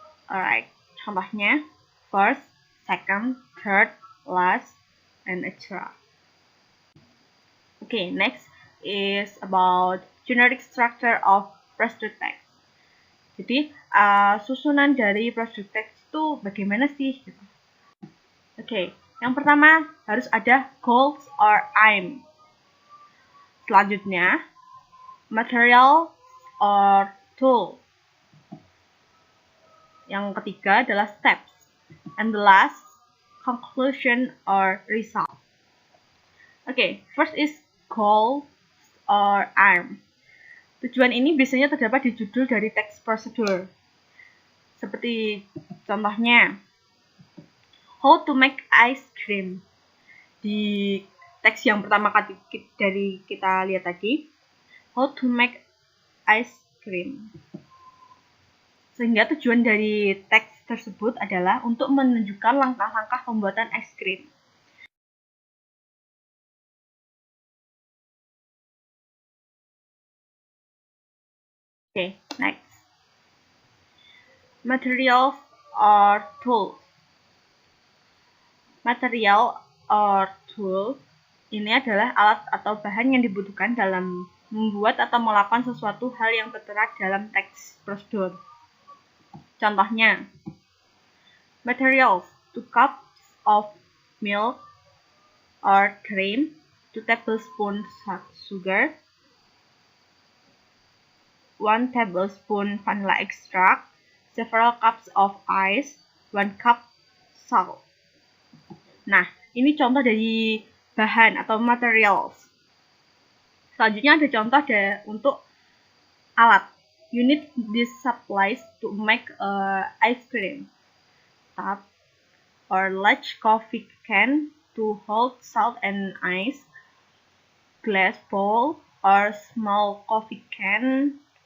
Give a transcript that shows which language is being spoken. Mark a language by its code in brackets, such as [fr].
[en] Alright, [id] contohnya [en] first, second, third, last, and etc. Okay, next is about generic structure of procedure text. [id] Jadi, susunan dari procedure text itu bagaimana sih? Oke, yang pertama harus ada [en] goals or aim. [id] Selanjutnya, [en] material or tool. [id] Yang ketiga adalah steps. [en] And the last, conclusion or result. Oke, first is goals or aim. [id] Tujuan ini biasanya terdapat di judul dari teks prosedur. Seperti contohnya, [en] how to make ice cream. [id] Di teks yang pertama dari kita lihat tadi, [en] how to make ice cream. [id] Sehingga tujuan dari teks tersebut adalah untuk menunjukkan langkah-langkah pembuatan es krim. [en] Oke, next. Materials or tools. Material or tool [id] ini adalah alat atau bahan yang dibutuhkan dalam membuat atau melakukan sesuatu hal yang tertera dalam teks prosedur. Contohnya, [en] materials, 2 cups of milk or cream, 2 tablespoons sugar, 1 tablespoon vanilla extract, several cups of ice, 1 cup salt. [id] Nah, ini contoh dari bahan atau materials. Selanjutnya ada contoh untuk alat. [en] You need these supplies to make ice cream. Tub or large coffee can to hold salt and ice. Glass bowl or small coffee can.